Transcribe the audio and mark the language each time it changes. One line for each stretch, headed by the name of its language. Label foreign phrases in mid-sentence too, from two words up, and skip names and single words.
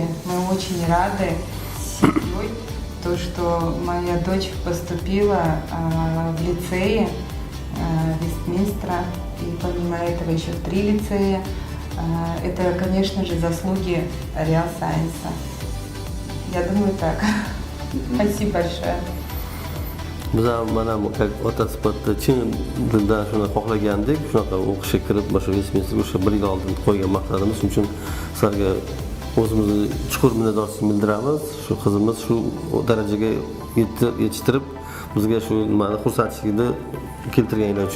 Russian: Мы очень рады семьей, то, что моя дочь поступила в лицее Вестминстера, и помимо этого еще в 3 лицея. Это, конечно же, заслуги Real Science. Я думаю так. Спасибо большое.
Uzbek: Biz ham mana как ota sifatida chin dildan shuni xohlagandik, shunaqa o'qishga kirib, o'sha Vestminster o'sha 1 yil oldin qo'ygan maqsadimiz. Shuning uchun sizlarga o'zimizni chuqur minnatdorchilik bildiramiz. Shu qizimiz shu darajaga yetishtirib, bizga shu nimani xursandchilikni keltirganlar uchun.